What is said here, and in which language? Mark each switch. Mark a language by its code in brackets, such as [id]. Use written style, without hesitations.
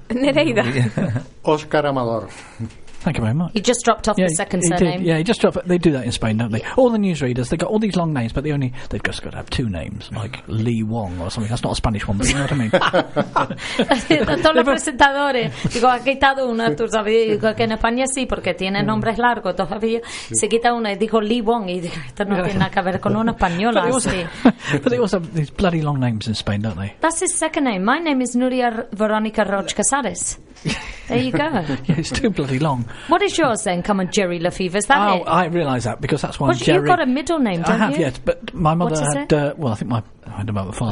[en] Nereida. Oscar Amador. Thank you very much. He just dropped off the second surname. Did. Yeah, he just dropped off. They do that in Spain, don't they? Yeah. All the newsreaders, they've got all these long names, but they've just got to have two names, like Lee Wong or something. That's not a Spanish one, but you know what I mean? [es] Todos los presentadores. Digo, ha quitado uno, tú sabes. Digo, que en España sí, porque tiene nombres largos. Todavía se quita uno y dijo Lee Wong. Y dijo, esto no tiene nada que ver con un español. [en] But they also have these bloody long names in Spain, don't they? That's his second name. My name is Nuria Veronica Roch Casares. There you go. Yeah, it's too bloody long. What is yours then? Come on, Jerry Lefebvre, is that oh, it? Oh, I realise that, because that's why I'm Jerry. You've got a middle name, don't I have, you? Yes, but my mother had, well, I think my, I don't know about the father.